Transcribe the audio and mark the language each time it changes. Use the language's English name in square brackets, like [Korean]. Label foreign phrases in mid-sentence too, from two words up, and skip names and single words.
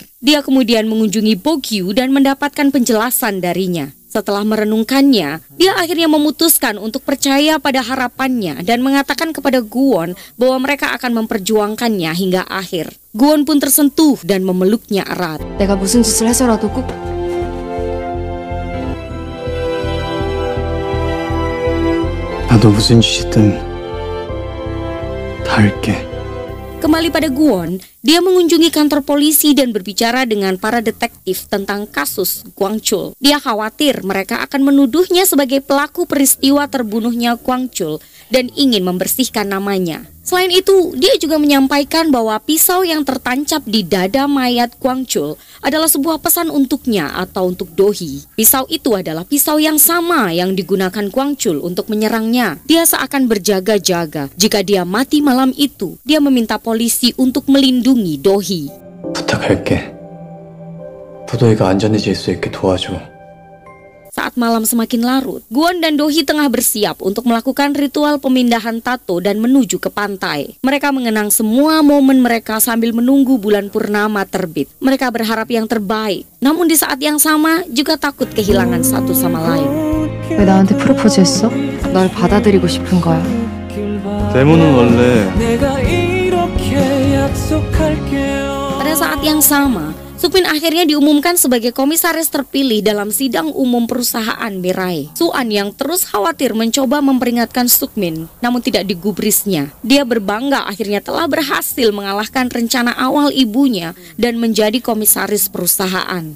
[Indonesian] Dia kemudian mengunjungi Bokyu dan mendapatkan penjelasan darinya. Setelah merenungkannya, dia akhirnya memutuskan untuk percaya pada harapannya dan mengatakan kepada Gwon bahwa mereka akan memperjuangkannya hingga akhir. Gwon pun tersentuh dan memeluknya erat. [Korean] 내가 무슨 짓을 해서라도 꼭 나도 무슨 짓이든 다 할게. [Indonesian] Kembali pada Gwon, dia mengunjungi kantor polisi dan berbicara dengan para detektif tentang kasus Kwangchul. Dia khawatir mereka akan menuduhnya sebagai pelaku peristiwa terbunuhnya Kwangchul dan ingin membersihkan namanya. Selain itu, dia juga menyampaikan bahwa pisau yang tertancap di dada mayat Kwangchul adalah sebuah pesan untuknya atau untuk Dohee. Pisau itu adalah pisau yang sama yang digunakan Kwangchul untuk menyerangnya. Dia seakan berjaga-jaga. Jika dia mati malam itu, dia meminta polisi untuk melindungi Dohee. [Korean] 부탁할게. 부도이가 안전해질 수 있게 도와줘. [Indonesian] Saat malam semakin larut, Gwon dan Dohee tengah bersiap untuk melakukan ritual pemindahan tato dan menuju ke pantai. Mereka mengenang semua momen mereka sambil menunggu bulan purnama terbit. Mereka berharap yang terbaik, namun di saat yang sama juga takut kehilangan satu sama lain. [Korean] 왜 나한테 프로포즈했어? 널 받아들이고 싶은 거야. 데모는 원래 내가 이렇게 약속할게요. [Indonesian] Pada saat yang sama, Sukmin akhirnya diumumkan sebagai komisaris terpilih dalam sidang umum perusahaan Mirai. Suan yang terus khawatir mencoba memperingatkan Sukmin, namun tidak digubrisnya. Dia berbangga akhirnya telah berhasil mengalahkan rencana awal ibunya dan menjadi komisaris perusahaan.